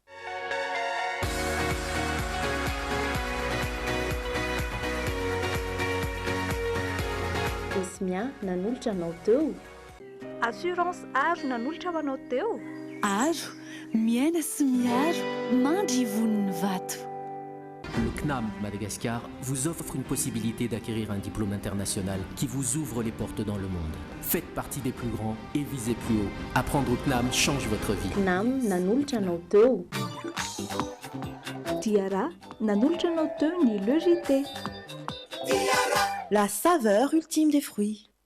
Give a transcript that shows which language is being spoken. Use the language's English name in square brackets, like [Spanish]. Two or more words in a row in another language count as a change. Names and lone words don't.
[Malagasy] Esmia nanolotra anao teo. Assurance aro nanolotra ho anao teo. Aro miaina sy miaro mandry voniny vato. [French] Le CNAM Madagascar vous offre une possibilité d'acquérir un diplôme international qui vous ouvre les portes dans le monde. Faites partie des plus grands et visez plus haut. Apprendre au CNAM change votre vie. [Malagasy] CNAM nanolotra anao teo. Tiara nanolotra anao teo ny logité. [French] La saveur ultime des fruits.